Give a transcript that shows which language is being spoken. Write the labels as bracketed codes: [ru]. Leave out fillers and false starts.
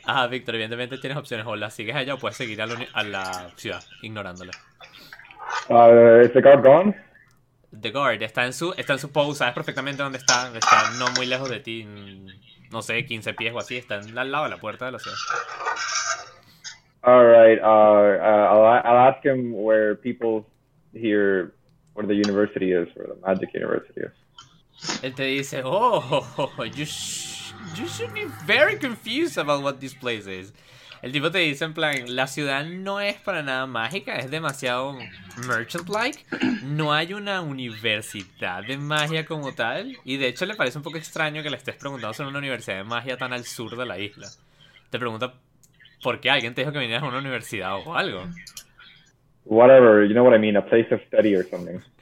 [es] Victor, evidentemente tienes opciones, o la sigues allá o puedes seguir a la ciudad, ignorándola. [en] Is the guard gone? The guard [es] está en su post, sabes perfectamente dónde está. Está no muy lejos de ti, no sé, 15 pies o así. Está al lado de la puerta de la ciudad. [en] All right, I'll ask him where people here, where the university is, where the magic university is. [es] Él te dice, [en] oh, you should be very confused about what this place is. [es] El tipo te dice en plan, la ciudad no es para nada mágica, es demasiado merchant-like. No hay una universidad de magia como tal. Y de hecho le parece un poco extraño que le estés preguntando sobre una universidad de magia tan al sur de la isla. Te pregunta, ¿por qué alguien te dijo que vinieras a una universidad o algo? [en] Whatever, you know what I mean, a place of study or something.